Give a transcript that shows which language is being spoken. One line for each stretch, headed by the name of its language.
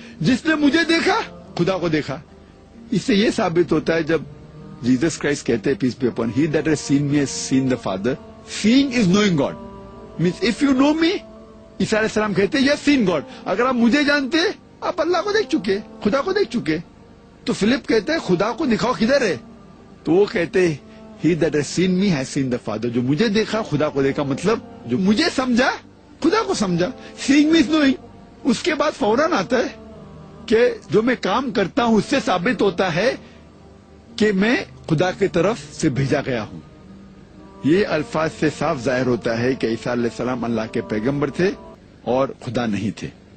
Urdu: جس نے مجھے دیکھا خدا کو دیکھا. اس سے یہ ثابت ہوتا ہے جب جیزس کرائسٹ کہتے ہیں پیس be upon,
English: He that has seen me has seen the father. Saying is knowing God means if you know me,
Urdu: عیسیٰ علیہ السلام کہتے
English: Yes seen God.
Urdu: اگر آپ مجھے جانتے آپ اللہ کو دیکھ چکے, خدا کو دیکھ چکے. تو فلپ کہتے ہیں خدا کو دکھاؤ کدھر ہے. تو وہ کہتے
English: He that has seen me has seen the Father.
Urdu: جو مجھے دیکھا خدا کو دیکھا, مطلب جو مجھے سمجھا خدا کو سمجھا.
English: Seeing means knowing.
Urdu: اس کے بعد فوراً آتا ہے کہ جو میں کام کرتا ہوں اس سے ثابت ہوتا ہے کہ میں خدا کی طرف سے بھیجا گیا ہوں. یہ الفاظ سے صاف ظاہر ہوتا ہے کہ عیسیٰ علیہ السلام اللہ کے پیغمبر تھے اور خدا نہیں تھے.